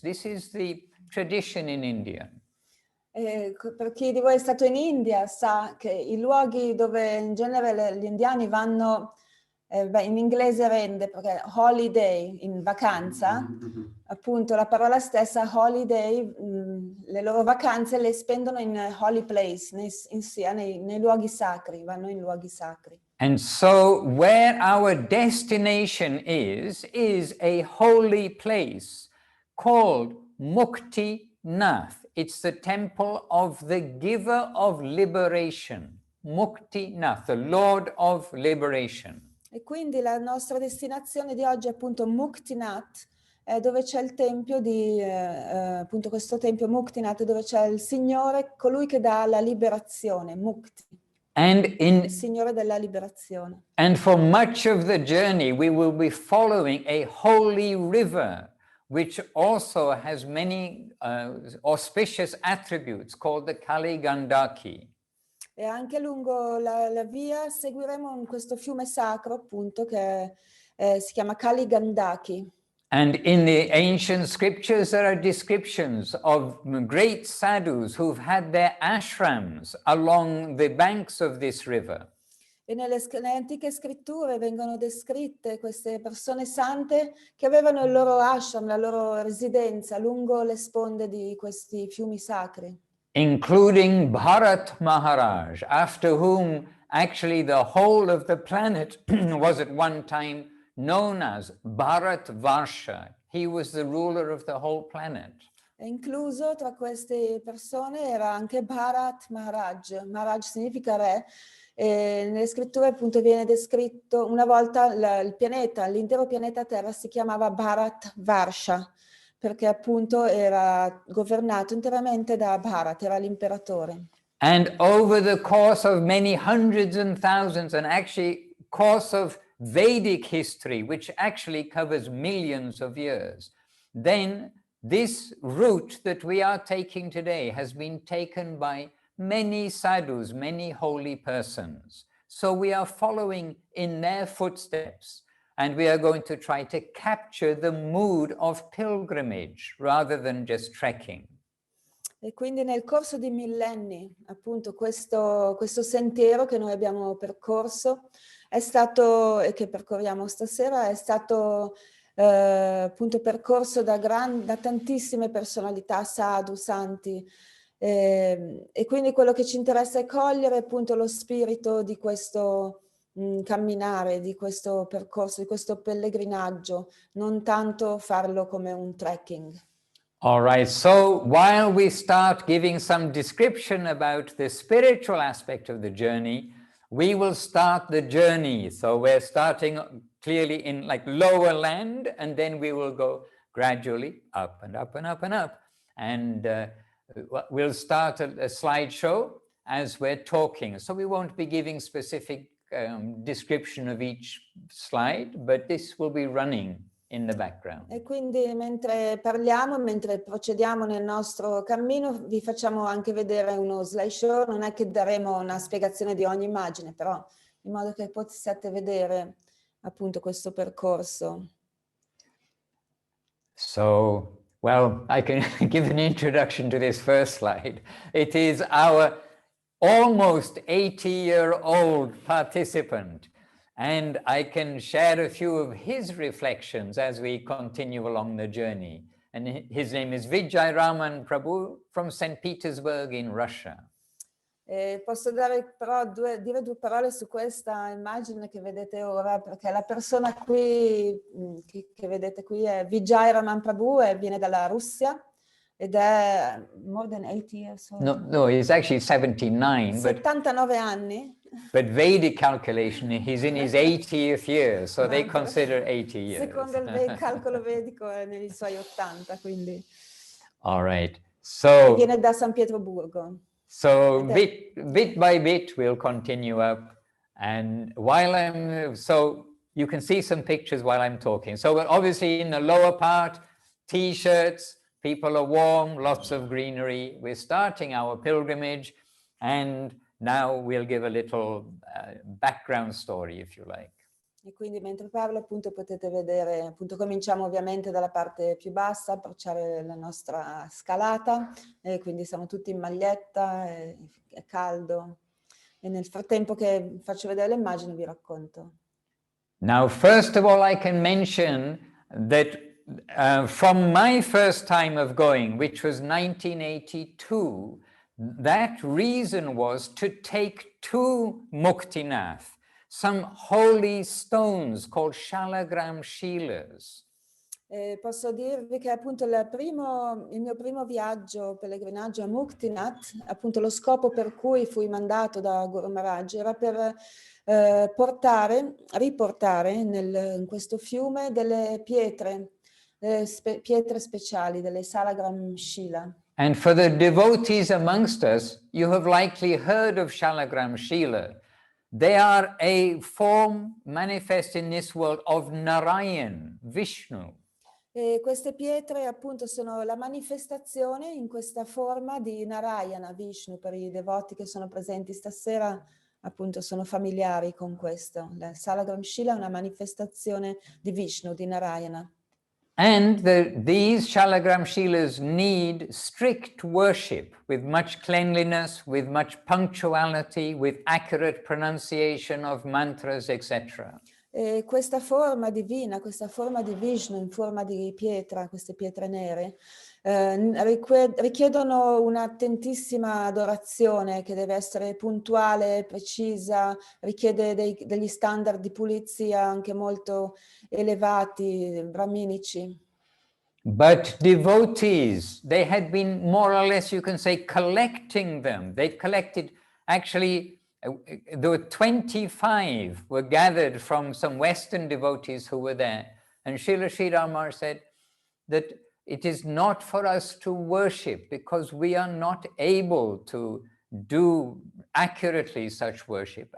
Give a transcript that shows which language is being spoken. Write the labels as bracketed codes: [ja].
[en] This is the tradition in India. [it] Per chi di voi è stato in India sa che i luoghi dove in genere gli indiani vanno, in inglese rende perché holiday, in vacanza, appunto la parola stessa holiday, le loro vacanze le spendono in holy place, nei luoghi sacri, vanno in luoghi sacri. [en] And so where our destination is a holy place called Muktinath. It's the temple of the giver of liberation, Muktinath, the Lord of liberation. [it] E quindi la nostra destinazione di oggi è appunto Muktinath, dove c'è il tempio appunto questo tempio Muktinath, dove c'è il Signore, colui che dà la liberazione, Mukti, il Signore della liberazione. [en] And for much of the journey we will be following a holy river, which also has many auspicious attributes called the Kali Gandaki. [it] E anche lungo la via seguiremo questo fiume sacro appunto che si chiama Kali Gandaki. [en] And in the ancient scriptures there are descriptions of great sadhus who've had their ashrams along the banks of this river. [it] E nelle antiche scritture vengono descritte queste persone sante che avevano il loro ashram, la loro residenza lungo le sponde di questi fiumi sacri. [en] Including Bharat Maharaj, after whom actually the whole of the planet was at one time known as Bharat Varsha. He was the ruler of the whole planet. [it] E incluso tra queste persone era anche Bharat Maharaj. Maharaj significa re. E nelle scritture appunto viene descritto una volta il pianeta, l'intero pianeta Terra si chiamava Bharat Varsha, perché appunto era governato interamente da Bharat, era l'imperatore. [en] And over the course of many hundreds and thousands, and actually course of Vedic history, which actually covers millions of years, then this route that we are taking today has been taken by many sadhus, many holy persons. So we are following in their footsteps, and we are going to try to capture the mood of pilgrimage rather than just trekking. [it] E quindi nel corso di millenni, appunto, questo sentiero che noi abbiamo percorso è stato, e che percorriamo stasera, è stato appunto percorso da tantissime personalità, sadhu, santi, e quindi quello che ci interessa è cogliere appunto lo spirito di questo camminare, di questo percorso, di questo pellegrinaggio, non tanto farlo come un trekking. [en] All right, so while we start giving some description about the spiritual aspect of the journey, we will start the journey. So we're starting clearly in like lower land, and then we will go gradually up and up and up and up. And we'll start a slideshow as we're talking. So we won't be giving specific description of each slide, but this will be running in the background. [it] E quindi mentre parliamo, mentre procediamo nel nostro cammino, vi facciamo anche vedere uno slideshow. Non è che daremo una spiegazione di ogni immagine, però in modo che possiate vedere appunto questo percorso. [en] So, well, I can give an introduction to this first slide. It is our almost 80-year-old participant, and I can share a few of his reflections as we continue along the journey. And his name is Vijay Raman Prabhu from St. Petersburg in Russia. [it] Posso dare però dire due parole su questa immagine che vedete ora, perché la persona qui che vedete qui è Vijay Raman Prabhu e viene dalla Russia ed è [en] more than 80 years old. No, he's actually 79. [it] 79 anni. [en] But Vedic calculation, he's in his 80th year, so they consider 80 years. [it] Secondo il calcolo vedico è nei suoi 80, quindi. [en] All right. So [it] viene da San Pietroburgo. [en] So bit by bit, we'll continue up. And while so you can see some pictures while I'm talking. So we're obviously in the lower part, T-shirts, people are warm, lots of greenery. We're starting our pilgrimage, and now we'll give a little background story, if you like. [it] E quindi mentre parlo appunto potete vedere, appunto cominciamo ovviamente dalla parte più bassa, approcciare la nostra scalata, e quindi siamo tutti in maglietta, è caldo, e nel frattempo che faccio vedere le immagini vi racconto. [en] Now, first of all, I can mention that from my first time of going, which was 1982, that reason was to take to Muktinath some holy stones called shalagram shilas. [it] Posso dirvi che appunto il mio primo viaggio, pellegrinaggio a Muktinath, appunto lo scopo per cui fui mandato da Guru Maharaj era per riportare in questo fiume delle pietre speciali, delle shalagram shila. [en] And for the devotees amongst us, you have likely heard of shalagram shila. They are a form manifest in this world of Narayan, Vishnu. [it] E queste pietre appunto sono la manifestazione in questa forma di Narayana, Vishnu. Per i devoti che sono presenti stasera appunto sono familiari con questo. La Shalagram Shila è una manifestazione di Vishnu, di Narayana. [en] And these Shalagram Shilas need strict worship with much cleanliness, with much punctuality, with accurate pronunciation of mantras, etc. [it] E questa forma divina, questa forma di Vishnu in forma di pietra, queste pietre nere, richiedono un'attentissima adorazione che deve essere puntuale, precisa, richiede degli standard di pulizia anche molto elevati, brahminici. [en] But devotees, they had been more or less, you can say, collecting them. They'd collected, actually, there were 25 were gathered from some Western devotees who were there. And Srila Sridhar Maharaj said that it is not for us to worship because we are not able to do accurately such worship.